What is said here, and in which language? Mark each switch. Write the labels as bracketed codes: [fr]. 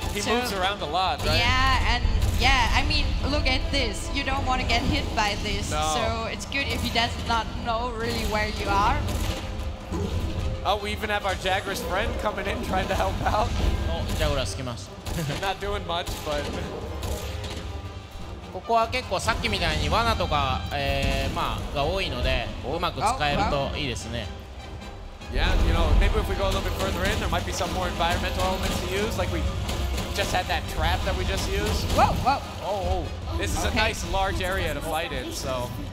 [en] He moves around a lot, right? Yeah, I mean, look at this. You don't want to get hit by this, No. so it's good if he does not know really where you are. Oh, we even have our Jagras friend coming in trying to help out. [ja] ジャグラつきます [en] Not doing much, but [ja] ここは結構さっきみたいに罠とか、まあが多いのでうまく使えるといいですね [en] yeah, you know, maybe if we go a little bit further in, there might be some more environmental elements to use, like we just had that trap that we just used. Whoa, whoa. Oh, this is a nice large area to fight in, so.